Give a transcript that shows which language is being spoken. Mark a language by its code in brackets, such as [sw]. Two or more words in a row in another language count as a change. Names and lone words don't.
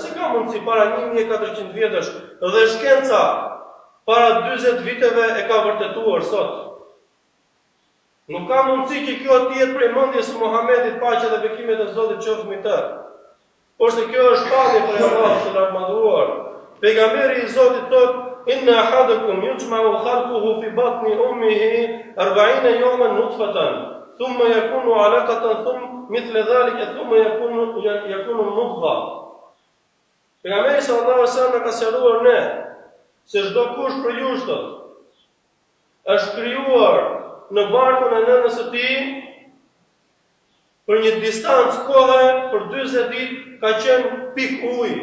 [sq] Si ka mundësi para 1400 vjetësh dhe shkenca para 40 viteve e ka vërtetuar sot? Nuk ka mundësi që kjo të jetë prej mendjes së Muhamedit, paqja dhe bekimet e Zotit qofshin mbi të. Por se kjo është pamje për Allahun të lartëmadhëruar. Pejgamberi i Zotit thotë: [ar] إن أحدكم يجمع خلقه في بطن أمه 40 يوما نطفة ثم يكون علقة ثم مثل ذلك ثم يكون مضغة. [sq] Pejgamberi [ar] صلى الله عليه وسلم [sq] ka sqaruar ne se çdo kush për ju është krijuar në barkun e nënës së tij për një distancë kohe për 40 ditë ka qenë pik ujë.